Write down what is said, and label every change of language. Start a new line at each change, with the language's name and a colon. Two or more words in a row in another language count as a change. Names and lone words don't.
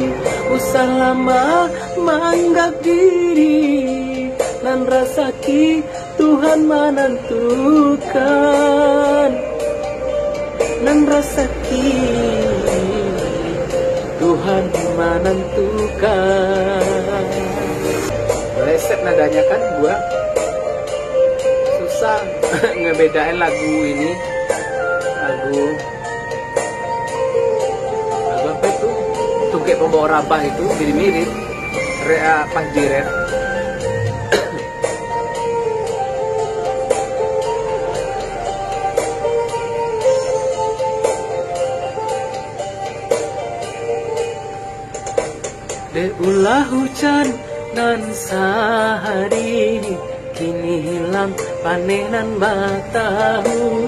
Minangkabau: Usah lama menganggap diri, nan rasaki Tuhan menentukan. Nan rasaki Tuhan menentukan.
Indonesian: Leset nadanya kan gua. Susah ngebedain lagu ini. Lagu apa itu? Tungkek pembawa rabah itu mirip-mirip pas di rap.
Minangkabau: Deulah hujan nan sehari, kini hilang panenan batahun.